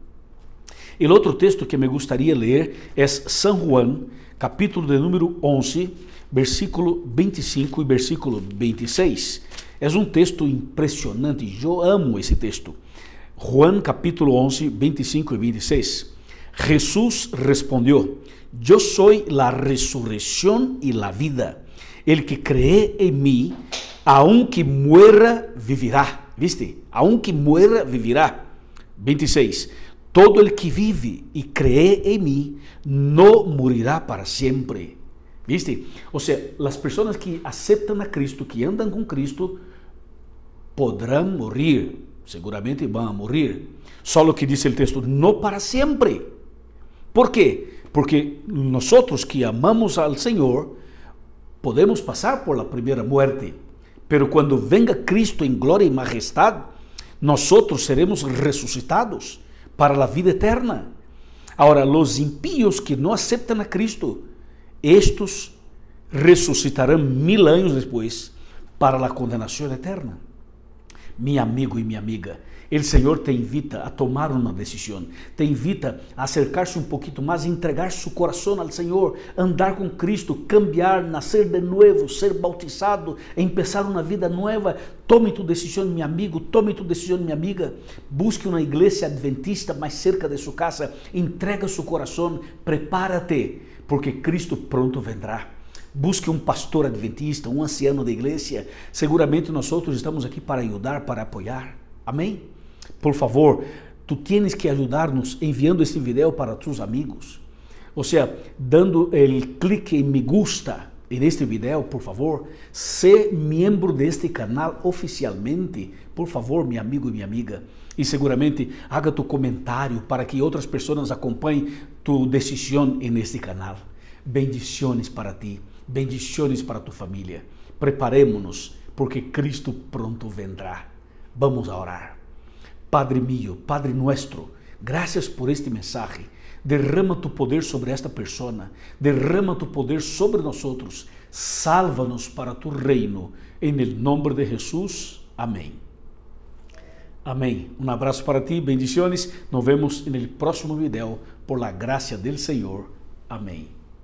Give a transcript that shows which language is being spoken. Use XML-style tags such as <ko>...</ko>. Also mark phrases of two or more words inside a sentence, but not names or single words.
<pt>O outro texto que me gostaria ler é São Juan, capítulo de número 11, versículo 25 e versículo 26. É um texto impressionante, eu amo esse texto. Juan capítulo 11, 25 e 26. Jesús respondeu:</pt> <es>yo soy la resurrección y la vida. El que cree en mí, aunque muera, vivirá. ¿Viste? Aunque muera, vivirá. 26. Todo el que vive</es> <pt>e cree em mim não morirá para sempre. ¿Viste? Ou seja, as pessoas que aceitam a Cristo, que andam com Cristo, poderão morrer. Seguramente vão morrer. Só o que diz o texto, não para sempre. ¿Por quê? Porque nós que amamos ao Senhor, podemos passar por la primeira muerte. Pero quando venga Cristo em glória e majestade, nós seremos ressuscitados para a vida eterna. Agora, os impíos que não aceitam a Cristo, estes ressuscitarão 1000 anos depois para a condenação eterna. Meu amigo e minha amiga, o Senhor te invita a tomar uma decisão, te invita a acercar-se um pouquinho mais, entregar seu coração ao Senhor, andar com Cristo, cambiar, nascer de novo, ser bautizado, empezar uma vida nova. Tome tu decisão, meu amigo, tome tu decisão, minha amiga. Busque uma igreja adventista mais cerca de sua casa, entrega seu coração, prepara-te, porque Cristo</pt> <es>pronto vendrá.</es> <pt>Busque um pastor adventista, um anciano da igreja. Seguramente nós estamos aqui para ajudar, para apoiar. Amém?</pt> <es>Por favor, tu tienes que ajudar-nos enviando este vídeo para tus amigos.</es> <pt>Ou seja, dando o clique em</pt> <es>me gusta</es> <pt>neste vídeo, por favor. Sé membro deste canal oficialmente, por favor, meu amigo e minha amiga. E seguramente</pt> <es>haga tu</es> <pt>comentário para que outras pessoas acompanhem tu decisão neste canal.</pt> <es>Bendiciones para ti, bendiciones para tu família. Preparemos-nos, porque Cristo pronto vendrá. Vamos a orar. Padre mío, Padre nuestro, gracias por este mensaje. Derrama tu poder sobre esta persona, derrama tu poder sobre nosotros. Sálvanos para tu reino, en el nombre de Jesús.</es> <pt>Amém. Amém. Um abraço para ti, bendiciones.</pt> <es>Nos vemos en el próximo video, por la gracia del Señor.</es> <pt>Amém.</pt>